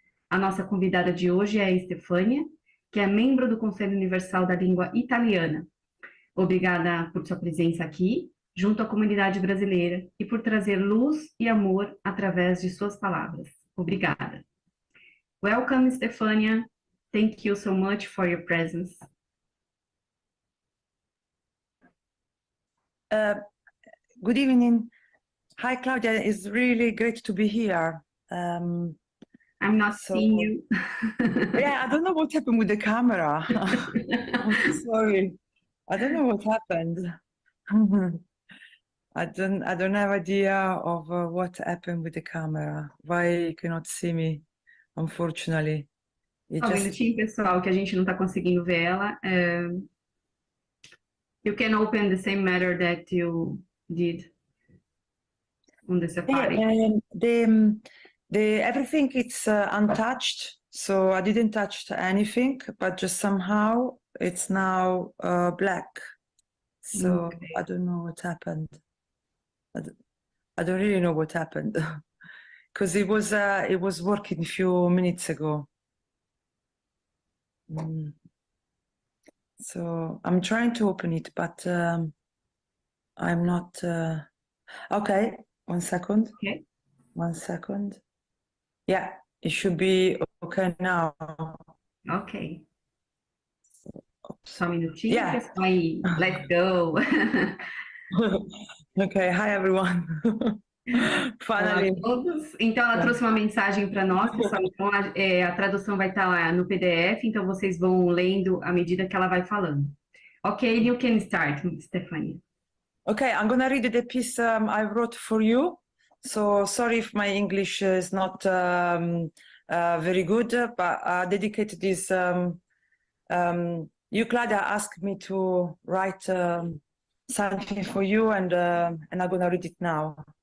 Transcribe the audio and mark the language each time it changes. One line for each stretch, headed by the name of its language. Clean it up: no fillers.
Portuguese: A nossa convidada de hoje é a Stefania, que é membro do Conselho Universal da Língua Italiana. Obrigada por sua presença aqui, junto à comunidade brasileira, e por trazer luz e amor através de suas palavras. Obrigada.
English: Welcome, Stefania. Thank you so much for your presence. Good evening. Hi, Claudia. It's really great to be here. I'm not seeing you. Yeah, I don't know what happened with the camera. I'm sorry. I don't know what happened. I don't have idea of what happened with the camera. Why you cannot see me, unfortunately.
Portuguese: Só um minutinho, pessoal, que a gente não está conseguindo ver ela.
English: You can open the same matter that you did on the Safari. Everything it's untouched, so I didn't touch anything, but just somehow it's now black. So Okay. I don't know what happened. I don't really know what happened because it was working a few minutes ago. So I'm trying to open it, but I'm not. Okay, 1 second. Okay. 1 second. Yeah, it should be okay now. Ok. Oops.
Portuguese: Só um minutinho,
English: Yeah.
Portuguese: pessoal. Aí,
English: let's go. Okay, hi everyone. Finally.
Portuguese: Olá a todos. Então, ela trouxe uma mensagem para nós, pessoal. Então, a tradução vai estar lá no PDF, então vocês vão lendo à medida que ela vai falando.
English: Ok, you can start, Stefania. Okay, I'm gonna read the piece I wrote for you. So sorry if my English is not very good, but I dedicated this. You, Claudia, asked me to write something for you, and I'm gonna read it now.